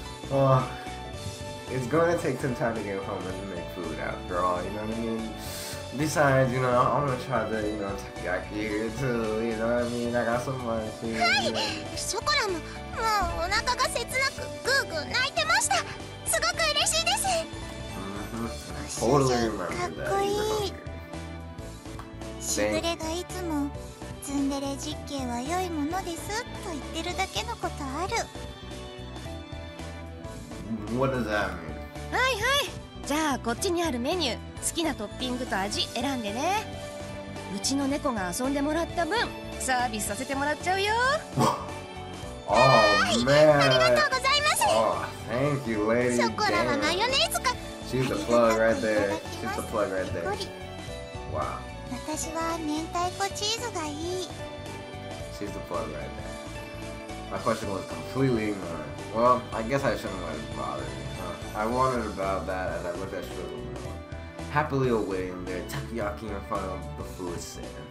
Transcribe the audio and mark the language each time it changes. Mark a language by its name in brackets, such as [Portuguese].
[English] Oh, it's going to take some time to get home and make food after all, you know what I mean? Besides, you know, I'm going to try the, you know, takoyaki here too, you know what I mean? I got some lunch here. [Japanese] はい、ショコラももうお腹が切なくグーグー泣いてました。すごく嬉しいです。 [English] Totally remember that. [Japanese] かっこいい。しぐれがいつもツンデレ実験は良いものですと言ってるだけのことある。 [English] What does that mean? [Japanese] はいはい。じゃあこっちにあるメニュー、好きなトッピングと味選んでね。うちの猫が遊んでもらった分サービスさせてもらっちゃうよ。 [English] Oh man! [Japanese] ありがとうございます。 [English] Oh, thank you, lady. [Japanese] ショコラはマヨネーズか。 [English] She's the plug right there. She's the plug right there. Wow. [Japanese] 私は明太子チーズがいい。 [English] She's the plug right there. My question was completely ignored. Well, I guess I shouldn't let it bother me. I wondered about that as I looked at Sugar happily awaiting their takoyaki in front of the food stand.